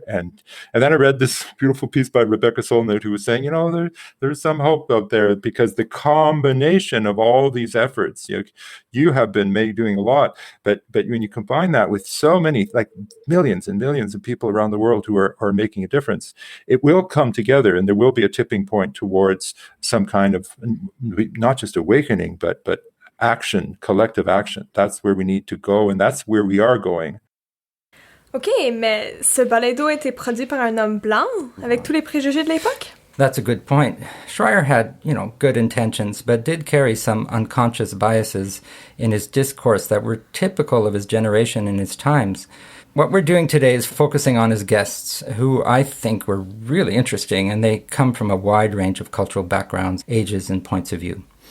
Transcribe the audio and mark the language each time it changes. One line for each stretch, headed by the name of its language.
English: And then I read this beautiful piece by Rebecca Solnit, who was saying, there's some hope out there because the combination of all these efforts, you have been doing a lot, but when you combine that with so many, like millions and millions of people around the world who are making a difference, it will come together and there will be a tipping point towards some kind of not just awakening, but action, collective action. That's where we need to go, and that's where we are going.
French: OK, mais ce balado a été produit par un homme blanc, avec tous les préjugés de l'époque?
English: That's a good point. Schryer had, good intentions, but did carry some unconscious biases in his discourse that were typical of his generation and his times. What we're doing today is focusing on his guests, who I think were really interesting, and they come from a wide range of cultural backgrounds, ages, and points of view.